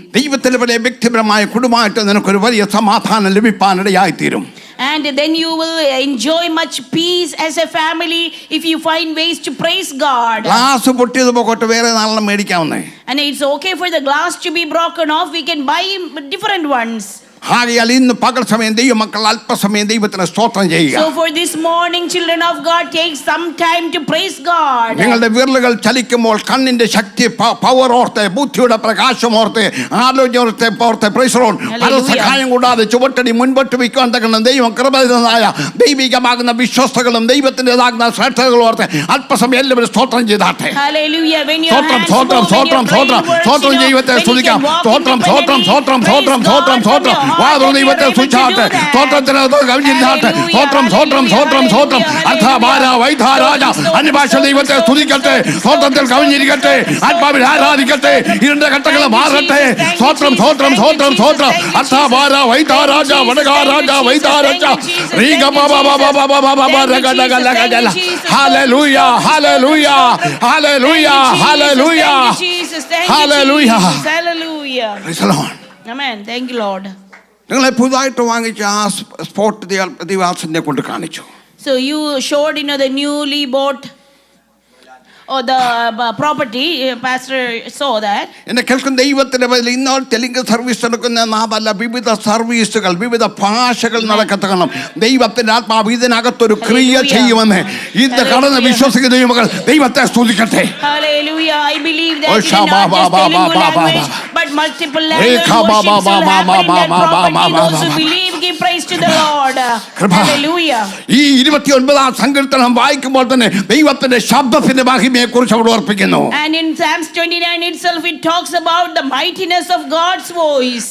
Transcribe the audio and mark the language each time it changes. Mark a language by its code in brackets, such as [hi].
[ml] ദൈവത്തിന്റെ വലിയ വ്യക്തിപരമായ കുടുംബമായിട്ട് നിനക്കൊരു വലിയ സമാധാനം ലഭിക്കാനിടയായി തീരും. [en] And then you will enjoy much peace as a family if you find ways to praise God. [ml] Glass പൊട്ടിയത് പോകട്ടെ, വേറെ നാളെ മേടിക്കാവുന്നേ. [en] And it's okay for the glass to be broken off. We can buy different ones. [ml] ആകയാൽ ഇന്ന് പകൽ സമയം ദൈവമക്കൾ അല്പസമയം ദൈവത്തിന് സ്തോത്രം ചെയ്യുക. [en] So for this morning, children of God, take some time to praise God. [ml] നിങ്ങളുടെ വിരലുകൾ ചലിക്കുമ്പോൾ കണ്ണിന്റെ ശക്തി, പവർ ഓർത്ത്, ബുദ്ധിയുടെ പ്രകാശം ഓർത്ത്, ആലോചന ഓർത്ത് [en] Praise the Lord. [ml] പല സഹായം കൂടാതെ ചുവട്ടടി മുൻപോട്ട് വയ്ക്കാൻ തക്കണം ദൈവം കൃപയായ ദൈവികമാകുന്ന വിശ്വസ്തകളും ദൈവത്തിൻ്റെതാകുന്ന ശ്രേഷ്ഠതകളും ഓർത്ത് അല്പസമയം എല്ലാവരും സ്തോത്രം ചെയ്താട്ടെ. [en] Hallelujah. When your [ml] സ്തോത്രം [en] hands [ml] സ്തോത്രം [en] move, [ml] സ്തോത്രം സ്തോത്രം സ്തോത്രം ദൈവത്തെ സ്തുതിക്കാം. സ്തോത്രം സ്തോത്രം സ്തോത്രം സ്തോത്രം സ്തോത്രം സ്തോത്രം വാദം ദൈവത്തെ സ്തുതിച്ചാട്ടെ. സ്തോത്രത്തിന് കവിഞ്ഞിരുന്നാട്ടെ. സ്തോത്രം സ്തോത്രം സ്തോത്രം സ്തോത്രം അർത്ഥാഭാര വൈധാരാജ അന്യഭാഷ ദൈവത്തെ സ്തുതിക്കട്ടെ. സ്തോത്രത്തിൽ കവിഞ്ഞിരിക്കട്ടെ. ആത്മാവിൽ ആരാധിക്കട്ടെ. ഇരുണ്ട ഘട്ടങ്ങൾ മാറട്ടെ. സ്തോത്രം സ്തോത്രം സ്തോത്രം സ്തോത്രം അർത്ഥാഭാര വൈധാരാജ വടകാരാജ വൈധാരാജ റീഗ ബാബ ബാബ ബാബ ബാബ രഗഡഗലഗജല hallelujah hallelujah hallelujah hallelujah hallelujah [en] Hallelujah. Praise the Lord. Amen. Thank you, Lord. [ml] നിങ്ങളെ പുതുതായിട്ട് വാങ്ങിച്ച ആ സ്പോട്ട് ദിവാസിനെ കൊണ്ട് കാണിച്ചു. [en] So you showed the newly bought or the property. Pastor saw that. [ml] എന്നെ കേൾക്കുന്ന ദൈവത്തിന്റെ പേരിൽ ഇന്നോ തെലുങ്ക് സർവീസ് നടക്കുന്ന നാമല്ല, വിവിധ സർവീസുകൾ വിവിധ ഭാഷകൾ നടക്കത്തണം. ദൈവത്തിന്റെ ആത്മാവ് ഇതിനകത്തൊരു ക്രിയ ചെയ്യുമെന്ന് ഇന്ന് കടന്ന് വിശ്വസിക്കുന്ന ദൈവമക്കൾ ദൈവത്തെ സ്തുതിക്കട്ടെ. [en] Hallelujah. I believe that it is not just Telugu language but multiple language worships will happen in that property. Those who believe give praise to the Lord. Hallelujah. [ml] ഈ 29-ാം സങ്കീർത്തനം വായിക്കുമ്പോൾ തന്നെ ദൈവത്തിന്റെ ശബ്ദത്തിന്റെ മഹിമയെ കുറിച്ച് അവിടെ ഓർപ്പിക്കുന്നു. [en] And in Psalms 29 itself it talks about the mightiness of God's voice.